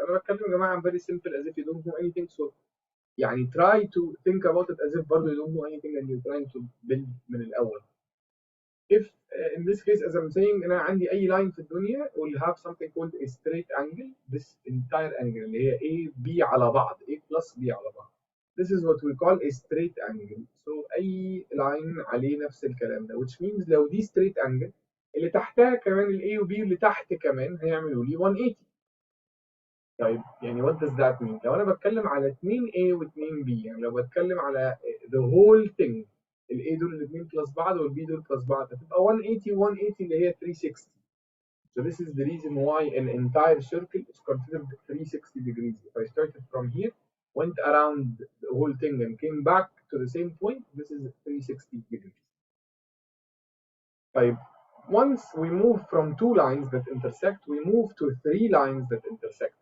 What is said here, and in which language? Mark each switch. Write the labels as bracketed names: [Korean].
[Arabic] انا بتكلم يا جماعه [English] very simple as if you don't know anything. So يعني try to think about it as if برضو you don't know anything and you're trying to build [Arabic] من الاول. [English] If in this case as I'm saying انا عندي اي line في الدنيا will have something called a straight angle. This entire angle [Arabic] اللي هي A B على بعض [English] A plus B على بعض. This is what we call a straight angle. [Arabic] So أي line عليه نفس الكلام ده [English] which means [Arabic] لو دي straight angle اللي تحتها كمان ال A و B اللي تحت كمان هيعملوا لي 180. طيب يعني [English] what does that mean؟ [Arabic] لو أنا بتكلم على 2A و 2B، يعني لو بتكلم على [English] the whole thing، [Arabic] ال A دول الاثنين بلس بعض وال B دول بلس بعض هتبقى 180 180 اللي هي 360. [English] So this is the reason why an entire circle is considered 360 degrees. If I started from here, went around the whole thing and came back to the same point, this is 360 degrees. [Arabic] طيب [English] once we move from two lines that intersect, we move to three lines that intersect.